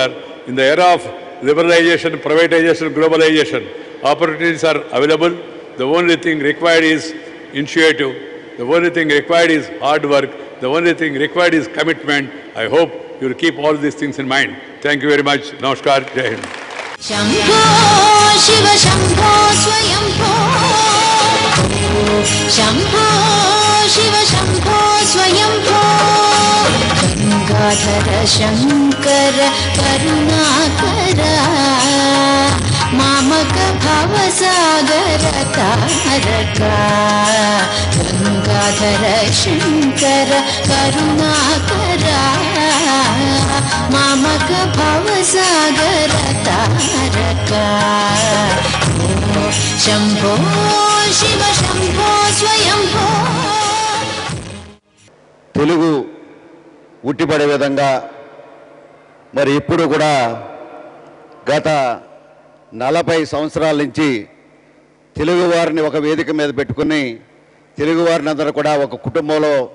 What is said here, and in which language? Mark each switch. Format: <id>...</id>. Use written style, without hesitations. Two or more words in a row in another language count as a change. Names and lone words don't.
<en>In the era of liberalization, privatization, globalization, opportunities are available. The only thing required is initiative. The only thing required is hard work. The only thing required is commitment. I hope you will keep all these things in mind. Thank you very much.</en> <hi>नमस्कार। जय हिंद.</hi> <sa>शम्भो शिव शम्भो स्वयम्भो शम्भो शिव शम्भो स्वयम्भो गङ्गाधर शङ्कर करुणाकर मामक भवसागर तारक गङ्गाधर शङ्कर करुणाकर मामक भवसागर तारक शम्भो शिव शम्भो स्वयम्भो.</sa> <te>తెలుగు ఉట్టిపడే విధంగా మరి ఇప్పుడు కూడా గత 40 సంవత్సరాల నుంచి తెలుగు వారిని ఒక వేదిక మీద పెట్టుకుని తెలుగు వారిని అందరూ కూడా ఒక కుటుంబంలో</te>